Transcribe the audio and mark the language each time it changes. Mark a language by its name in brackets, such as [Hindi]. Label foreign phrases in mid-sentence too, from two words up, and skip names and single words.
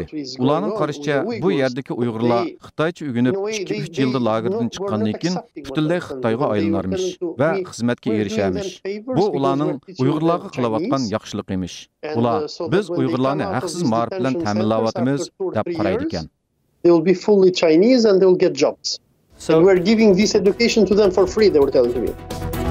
[Uzbek] Ularning qarashicha bu yerdagi Uyg'urlar Xitoycha o'rganib 2-3 yilda lagerdan chiqqandan keyin butunlay Xitoyga aylanarmish va xizmatga erisharmish. Bu ularning Uyg'urlarga qilayotgan yaxshilik emish. Ular biz Uyg'urlarni haqsiz ma'rif bilan ta'minlayotimiz deb qaraydi ekan. [English] They will be fully Chinese and they will get jobs. So we're giving this education to them for free, they were telling to me.